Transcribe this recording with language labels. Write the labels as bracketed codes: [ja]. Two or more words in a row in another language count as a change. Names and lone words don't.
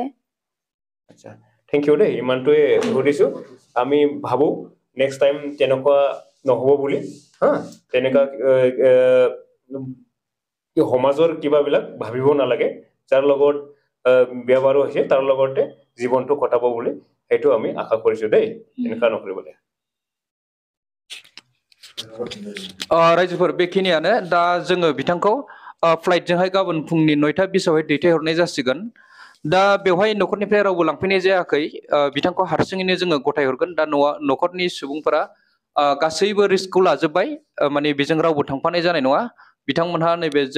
[as] আচ্ছা [en] thank you [as] দেই ইমানটোৱে সুধিছো আমি ভাবো [en] next time [as] তেনেকুৱা নহব বুলি হা তেনেকা সমাজৰ কিবাবিলাক ভাবিব নালাগে যাৰ লগত ব্যৱহাৰো হৈছে তাৰ লগতে জীৱনটো কটাব বুলি সেইটো আমি আশা কৰিছো দেই এনেকা নকৰিবলৈ [brx] रायजोफोर बेखिनियानो दा जोङो बिथांखौ फ्लाइटजोंहाय गाबोन फुंनि 9:20 दैथायहरनाय जासिगोन दा बेवहाय न'खरनिफ्राय रावबो लांफैनाय जायाखै बिथांखौ हारसिङैनो जोङो गथायहरगोन दा न'खरनि सुबुंफोरा गासैबो रिस्कखौ लाजोबबाय माने बेजों रावबो थांफानाय जानाय नङा बिथांमोनहा नैबे जों